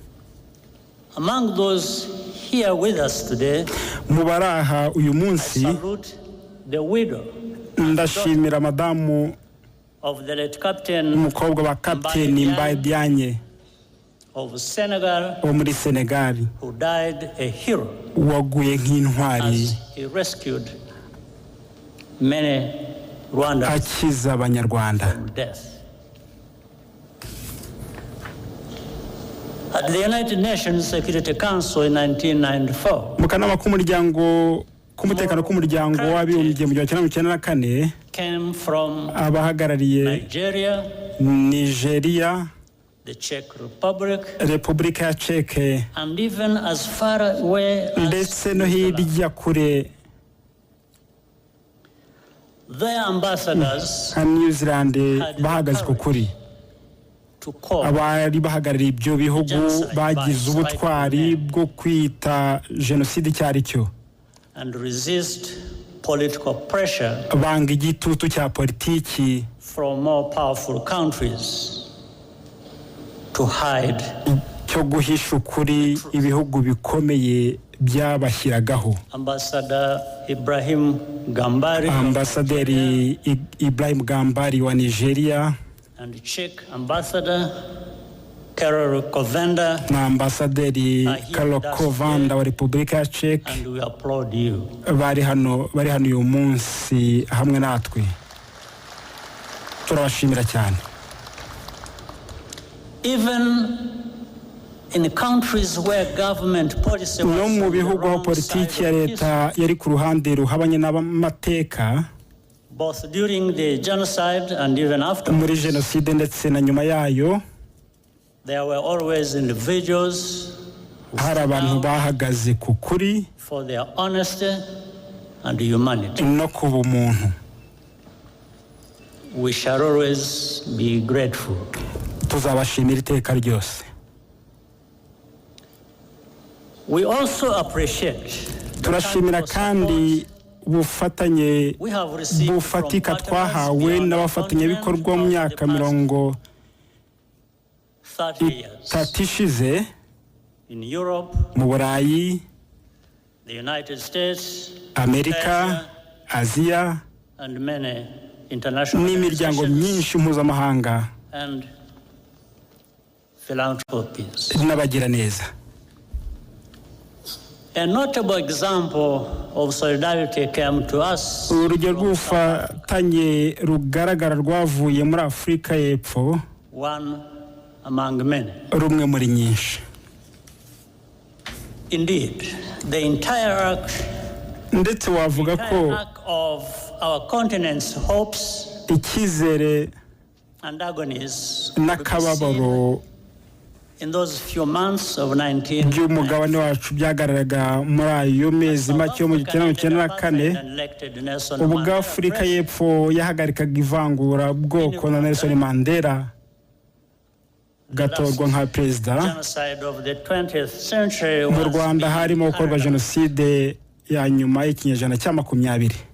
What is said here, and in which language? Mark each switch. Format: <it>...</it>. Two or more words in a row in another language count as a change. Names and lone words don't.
<rw>Mu baraha uyu munsi ndashimira madamu umukobwa wa Kapiteni Mbaye Diagne wo muri Senegal, waguye nk'intwari akiza abanyarwanda.</rw> <en>At the United Nations Security Council in 1994,</en> <rw>mu kanama k'umutekano k'umuryango w'abibumbye mu 1994,</rw> <en>came from</en> <rw>abahagarariye Nigeria,</rw> <en>the Czech Republic,</en> <rw>Repubulika ya Czech,</rw> <en>and even as far away as</en> <rw>ndetse no hirya kure</rw> <en>their ambassadors</en> <rw>New Zealand bahagaze ku kuri. Abari bahagarariye ibyo bihugu bagize ubutwari bwo kwita Genocide icyari cyo,</rw> <en>and resist political pressure</en> <rw>banga igitutu cya politiki</rw> <en>from more powerful countries to hide</en> <rw>cyo guhisha ukuri ibihugu bikomeye byabashyiragaho. Ambasaderi Ibrahim Gambari wa Nigeria,</rw> <en>and Czech ambassador Karol Kovanda,</en> <rw>na ambasaderi Karol Kovanda wa Repubulika ya Czech,</rw> <en>and we applaud you.</en> <rw>bari hano uyu munsi hamwe natwe, turabashimira cyane.</rw> <en>Even in countries where government policy was</en> <rw>no mu bihugu aho politiki ya leta yari ku ruhande ruhabanye n'amateka,</rw> <en>both during the genocide and even after,</en> <rw>muri Genocide ndetse na nyuma yayo,</rw> <en>there were always individuals</en> <rw>hari abantu bahagaze ku kuri</rw> <en>for their honesty and humanity.</en> <rw>no kuba umuntu.</rw> <en>we shall always be grateful.</en> <rw>Tuzabashimira iteka ryose.</rw> <en>We also appreciate</en> <rw>turashimira kandi ubufatanye bufatika twahawe n'abafatanyabikorwa mu myaka 30 ishize mu Burayi, Amerika, Aziya n'imiryango myinshi mpuzamahanga n'abagira neza.</rw> <en>A notable example of solidarity came to us.</en> <rw>Urugero rw'ubufatanye rugaragara rwavuye muri Afurika y'Epfo,</rw> <en>one among many.</en> <rw>Rumwe muri nyinshi.</rw> <en>Indeed, the entire arc of our continent's hopes</en> <rw>icyizere</rw> <en>and agonies</en> <rw>n'akababaro</rw> <en>in those few months of 19</en> <rw>by'umugabane wacu byagaragaraga muri ayo mezi make yo mu 1994 ubwo Afurika y'Epfo yahagarikaga ivangura bwoko na Nelson Mandela gatorwa nka perezida. Mu Rwanda harimo gukorwa Genocide ya nyuma y'ikinyejana cya 20.</rw>